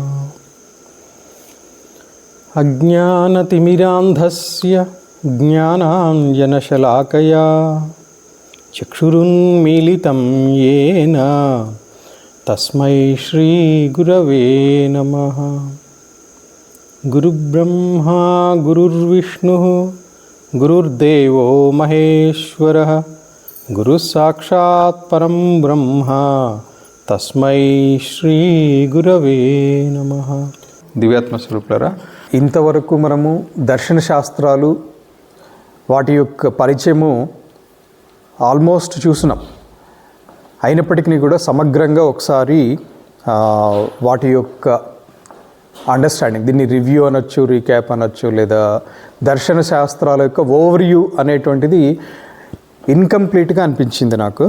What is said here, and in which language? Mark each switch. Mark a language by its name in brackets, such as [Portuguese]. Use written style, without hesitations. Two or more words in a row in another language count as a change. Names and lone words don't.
[Sanskrit] अज्ञानतिमिरान्धस्य ज्ञानाञ्जनशलाकया चक्षुरुन्मीलितं येन तस्मै श्रीगुरवे नमः। गुरुब्रह्मा गुरुर्विष्णुः गुरुर्देवो महेश्वरः गुरुसाक्षात् परं ब्रह्म तस्मै श्रीगुरवे नमः। [Telugu] దివ్యాత్మ స్వరూపులారా, ఇంతవరకు మనము దర్శన శాస్త్రాలు వాటి యొక్క పరిచయము ఆల్మోస్ట్ చూసినాం. అయినప్పటికీ కూడా సమగ్రంగా ఒకసారి వాటి యొక్క అండర్స్టాండింగ్, దీన్ని రివ్యూ అనొచ్చు, రీక్యాప్ అనొచ్చు, లేదా దర్శన శాస్త్రాల యొక్క ఓవర్వ్యూ అనేటువంటిది ఇన్కంప్లీట్గా అనిపించింది నాకు.